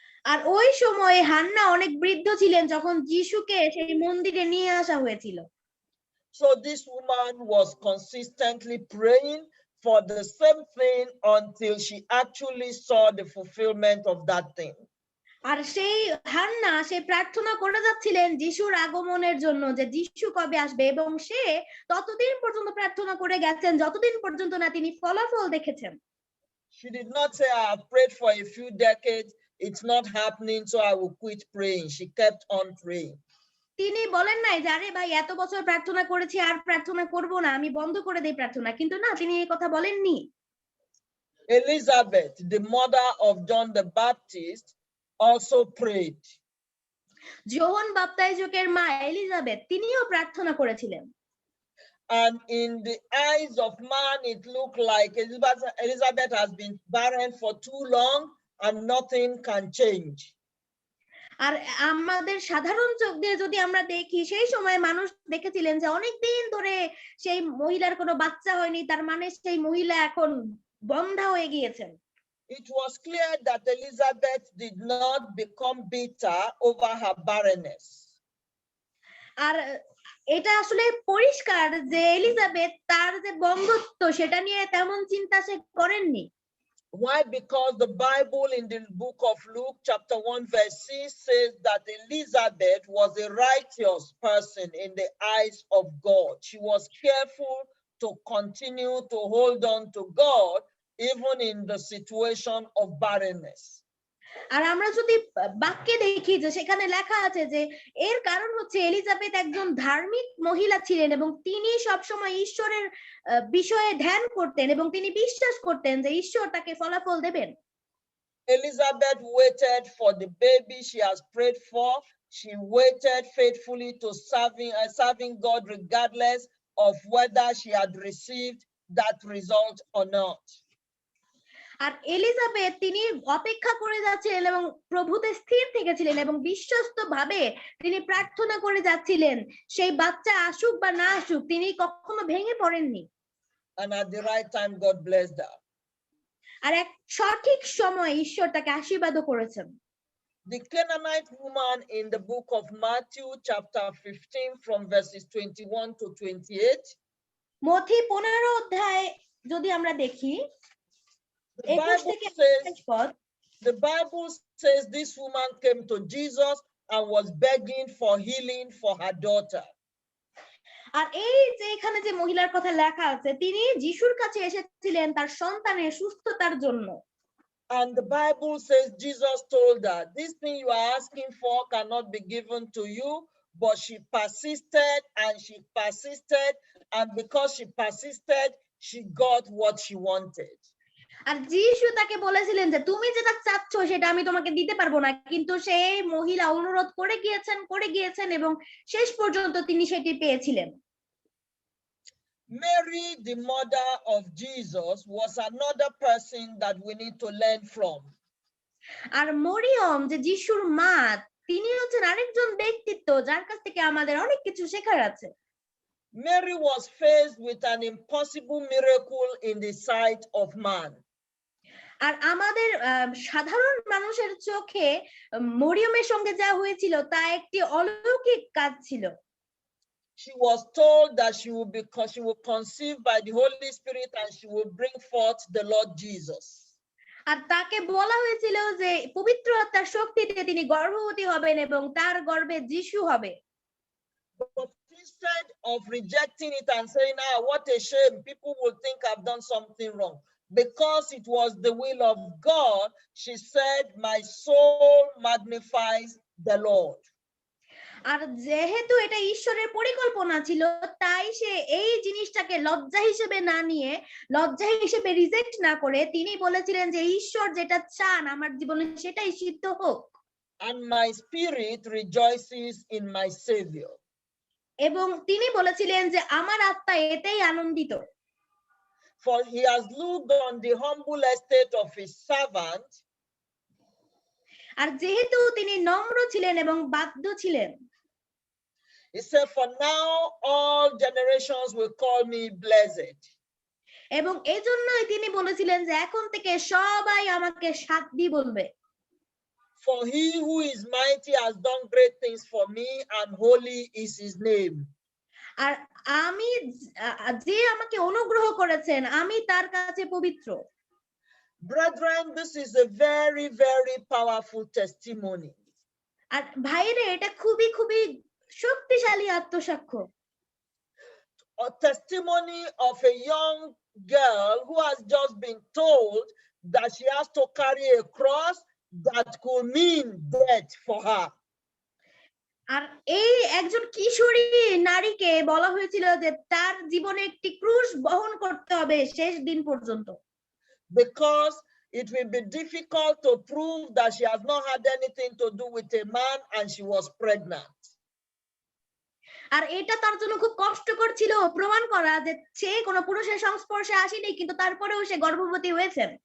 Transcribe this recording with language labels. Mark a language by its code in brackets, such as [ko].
[bn] আর ওই সময়ে হান্না অনেক বৃদ্ধ ছিলেন যখন যিশুকে সেই মন্দিরে নিয়ে আসা হয়েছিল। [en] So this woman was consistently praying for the same thing until she actually saw the fulfillment of that thing. [bn] আর সেই হান্না সে প্রার্থনা করে যাচ্ছিলেন যিশুর আগমনের জন্য, যে যিশু কবে আসবে, এবং সে ততদিন পর্যন্ত প্রার্থনা করে গেছেন যতদিন পর্যন্ত না তিনি ফলাফল দেখেছেন। [en] She did not say, I have prayed for a few decades, it's not happening, so I will quit praying. She kept on praying. [bn] তিনি বলেন নাই যে আরে ভাই এত বছর প্রার্থনা করেছি আর প্রার্থনা করব না, আমি বন্ধ করে দেই প্রার্থনা, কিন্তু না, তিনি এই কথা বলেননি। [en] Elizabeth, the mother of John the Baptist, also prayed. [bn] যোহন বাপ্তাইজকের মা এলিজাবেথ, তিনিও প্রার্থনা করেছিলেন। [en] And in the eyes of man, it looked like Elizabeth has been barren for too long and nothing can change. [bn] আর আমাদের সাধারণ চোখ দিয়ে যদি আমরা দেখি, সেই সময় মানুষ দেখেছিলেন যে অনেক দিন ধরে সেই মহিলার কোনো বাচ্চা হয়নি, তার মানে সেই মহিলা এখন বন্ধা হয়ে গিয়েছেন। [en] It was clear that Elizabeth did not become bitter over her barrenness. [bn] আর এটা আসলে পরিষ্কার যে এলিজাবেথ তার যে বন্ধত্ব সেটা নিয়ে তেমন চিন্তা সে করেননি। [en] Why? Because the Bible in the book of Luke chapter 1 verse 6 says that Elizabeth was a righteous person in the eyes of God. She was careful to continue to hold on to God even in the situation of barrenness. [bn] আর আমরা যদি বাক্যে দেখি যে সেখানে লেখা আছে যে এর কারণ হচ্ছে এলিজাবেথ একজন ধার্মিক মহিলা ছিলেন এবং তিনি সবসময় ঈশ্বরের বিষয়ে ধ্যান করতেন এবং তিনি বিশ্বাস করতেন যে ঈশ্বর তাকে ফলাফল দেবেন। [en] Elizabeth waited for the baby she has prayed for. She waited faithfully to serving God regardless of whether she had received that result or not. [bn] আর Elizabeth তিনি অপেক্ষা করে যাচ্ছিলেন এবং প্রভুতে স্থির থেকেছিলেন এবং বিশ্বস্ত ভাবে তিনি প্রার্থনা করে যাচ্ছিলেন সেই বাচ্চা আসুক বা না আসুক তিনি কখনো ভেঙে পড়েননি। [en] And at the right time, God blessed her. [bn] আর এক সঠিক সময় ঈশ্বর তাকে আশীর্বাদও করেছেন। [en] The Canaanite woman in the book of Matthew chapter 15 from verses 21 to 28. [bn] মথি 15 অধ্যায় যদি আমরা দেখি [en] The [bn] 21 থেকে 28 পদ, [en] the Bible says this woman came to Jesus and was begging for healing for her daughter. [bn] আর এই যে এখানে যে মহিলার কথা লেখা আছে তিনি যিশুর কাছে এসেছিলেন তার সন্তানের সুস্থতার জন্য। [en] And the Bible says Jesus told her, this thing you are asking for cannot be given to you, but she persisted and she persisted, and because she persisted, she got what she wanted. [bn] আর যিশু তাকে বলেছিলেন যে তুমি যেটা চাচ্ছ সেটা আমি তোমাকে দিতে পারবো না, কিন্তু সেই মহিলা অনুরোধ করে গিয়েছেন এবং শেষ পর্যন্ত তিনি সেটি পেয়েছিলেন। [en] Mary, the mother of Jesus, was another person that we need to learn from. [bn] আর মরিয়ম যে যিশুর মা তিনি হচ্ছেন আরেকজন ব্যক্তিত্ব যার কাছ থেকে আমাদের অনেক কিছু শেখার আছে। [en] Mary was faced with an impossible miracle in the sight of man. [bn] আর আমাদের সাধারণ মানুষের চোখে মরিয়মের সঙ্গে যা হয়েছিল তা একটি অলৌকিক কাজ ছিল। [en] She was told that she will conceive by the Holy Spirit and she will bring forth the Lord Jesus. [bn] আর তাকে বলা হয়েছিল যে পবিত্র আত্মার শক্তিতে তিনি গর্ভবতী হবেন এবং তার গর্ভে যিশু হবে। [en] But instead of rejecting it and saying, what a shame, people will think I've done something wrong. Because it was the will of God, she said, my soul magnifies the Lord. [bn] আর যেহেতু এটা ঈশ্বরের পরিকল্পনা ছিল তাই সে এই জিনিসটাকে লজ্জা হিসেবে না নিয়ে লজ্জা হিসেবে রিজেক্ট না করে তিনি বলেছিলেন যে ঈশ্বর যেটা চান আমার জীবনে সেটাই সিদ্ধ হোক। [en] And my spirit rejoices in my Savior. [bn] এবং তিনি বলেছিলেন যে আমার আত্মা এতেই আনন্দিত। [en] For he has looked on the humble estate of his servant. [bn] আর যেহেতু তিনি নম্র ছিলেন এবং বাধ্য ছিলেন [en] He said, for now all generations will call me blessed. [bn] এবং এজন্যই তিনি বলেছিলেন যে এখন থেকে সবাই আমাকে সাধ্বী বলবে। [en] For he who is mighty has done great things for me, and holy is his name. [bn] আর আমি যে আমাকে অনুগ্রহ করেছেন আমি তার কাছে পবিত্র। [en] Brethren, this is a very, very powerful testimony. [bn] আর ভাইরে এটা খুবই খুবই শক্তিশালী আত্মসাক্ষ্য। [en] A testimony of a young girl who has just been told that she has to carry a cross that could mean death for her. [bn] আর এই একজন কিশোরী নারীকে বলা হয়েছিল যে তার জীবনে একটি ক্রুশ বহন করতে হবে শেষ দিন পর্যন্ত। [en] Because it will be difficult to prove that she has not had anything to do with a man and she was pregnant. [bn] আর এটা তার জন্য খুব কষ্টকর ছিল প্রমাণ করা যে সে কোনো পুরুষের সংস্পর্শে আসেনি কিন্তু তারপরেও সে গর্ভবতী হয়েছে।